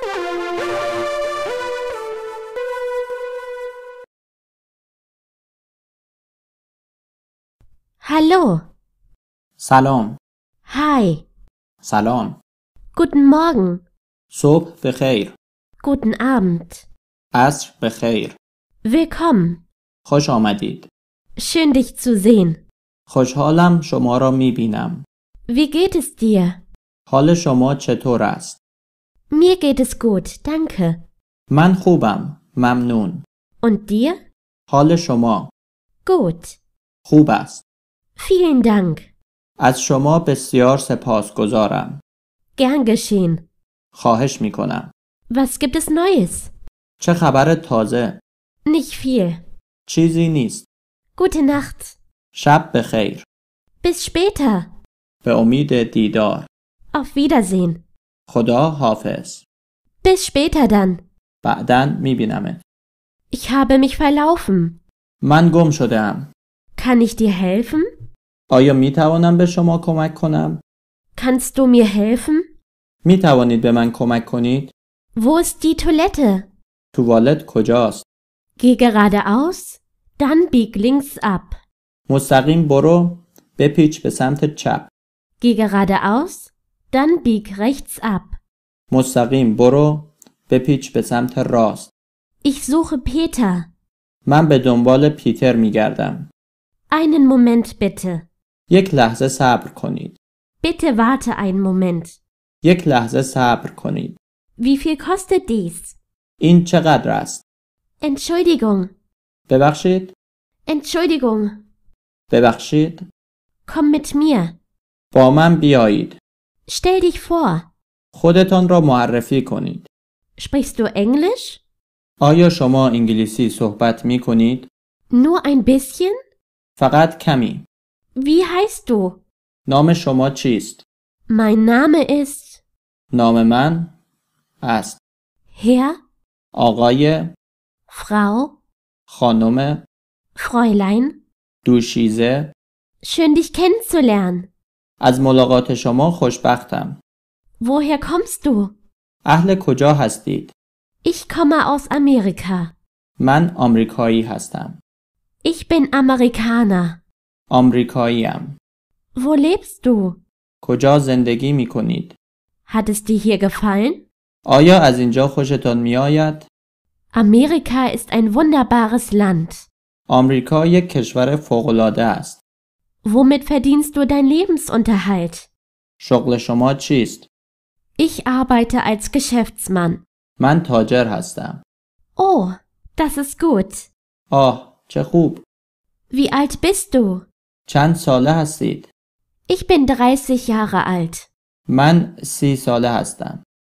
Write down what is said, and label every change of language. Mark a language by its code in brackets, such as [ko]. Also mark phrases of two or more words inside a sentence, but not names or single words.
[de] Hallo. [fa] سلام. [de] Hi. [fa] سلام. [de] Guten Morgen. [fa] صبح بخیر. [de] Guten Abend. [fa] عصر بخیر. [de] Willkommen. [fa] خوش آمدید. [de] Schön dich zu sehen. [fa] خوشحالم شما را می بینم. [de] Wie geht es dir? [fa] حال شما چطور است؟ [de] Mir geht es gut, danke. [fa] من خوبم. ممنون. [de] Und dir? [fa] حال شما [de] Gut. [fa] خوب است. [de] Vielen Dank. [fa] از شما بسیار سپاسگزارم. [de] Gern geschehen. [fa] خواهش می کنم. [de] Was gibt es Neues? [fa] چه خبر تازه؟ [de] Nicht viel. [fa] چیزی نیست. [de] Gute Nacht. [fa] شب بخیر. [de] Bis später. [fa] به امید دیدار. [de] Auf Wiedersehen. [fa] خدا حافظ. [de] Bis später dann. [fa] بعداً می بینمت. [de] Ich habe mich verlaufen. [fa] من گم شده‌ام. [de] Kann ich dir helfen? [fa] آیا می توانم به شما کمک کنم؟ [de] Kannst du mir helfen? [fa] می توانید به من کمک کنید؟ [de] Wo ist die Toilette? [fa] توالت کجاست؟ [de] Geh geradeaus, dann bieg links ab. [fa] مستقیم برو، بپیچ به سمت چپ. [de] Geh geradeaus, dann bieg rechts ab. [fa] مستقیم برو، بپیچ به سمت راست. [de] Ich suche Peter. [fa] من به دنبال پیتر می گردم. [de] Einen Moment bitte. [fa] یک لحظه صبر کنید. [de] Bitte warte einen Moment. [fa] یک لحظه صبر کنید. [de] Wie viel kostet dies? [fa] این چقدر است؟ [de] Entschuldigung. [fa] ببخشید؟ [de] Entschuldigung. [fa] ببخشید؟ [de] Komm mit mir. [fa] با من بیایید. [de] Stell dich vor. [fa] خودتان را معرفی کنید. [de] Sprichst du Englisch? [fa] آیا شما انگلیسی صحبت می کنید؟ [de] Nur ein bisschen? [fa] فقط کمی. [de] Wie heißt du? [fa] نام شما چیست؟ [de] Mein Name ist [fa] نام من است. [de] Herr, [fa] آقای، [de] Frau, [fa] خانم، [de] Fräulein. [fa] دوشیزه. [de] Schön dich kennenzulernen. [fa] از ملاقات شما خوشبختم. [de] Woher kommst du? [fa] اهل کجا هستید؟ [de] Ich komme aus Amerika. [fa] من آمریکایی هستم. [de] Ich bin Amerikaner. [fa] آمریکاییم. [de] Wo lebst du? [fa] کجا زندگی می کنید؟ [de] Hat es dir hier gefallen? [fa] آیا از اینجا خوشتان می آید؟ [de] Amerika ist ein wunderbares Land. [fa] آمریکا یک کشور فوق‌العاده است. [de] Womit verdienst du dein Lebensunterhalt? [fa] شغل شما چیست؟ [de] Ich arbeite als Geschäftsmann. [fa] من تاجر هستم. [de] Oh, das ist gut. [fa] آه، چه خوب. [de] Wie alt bist du? [fa] چند ساله هستید؟ [de] Ich bin 30 Jahre alt. [fa] من 30 ساله هستم.